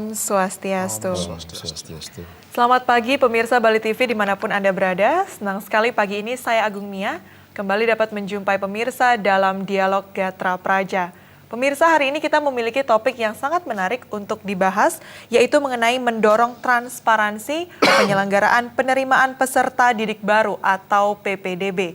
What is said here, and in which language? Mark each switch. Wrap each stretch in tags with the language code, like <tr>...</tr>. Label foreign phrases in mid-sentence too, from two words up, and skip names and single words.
<ban>Swastiastu. Om Swastiastu.</ban> <id>Selamat pagi pemirsa Bali TV dimanapun Anda berada. Senang sekali pagi ini saya Agung Mia kembali dapat menjumpai pemirsa dalam Dialog Gatra Praja. Pemirsa, hari ini kita memiliki topik yang sangat menarik untuk dibahas, yaitu mengenai mendorong transparansi penyelenggaraan penerimaan peserta didik baru atau PPDB.</id>